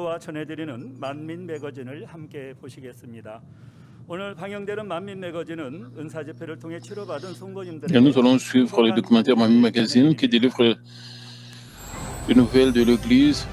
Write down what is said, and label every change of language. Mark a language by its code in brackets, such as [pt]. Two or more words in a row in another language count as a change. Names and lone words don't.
[ko] 정보와 전해드리는 만민 매거진을 함께 보시겠습니다. 오늘 방영되는 만민 매거진은 은사 집회를 통해 치료받은 [fr] Et [ko] 성도님들에게 [fr] nous allons suivre le documentaire Mamie Magazine qui délivre les nouvelles de l'Église.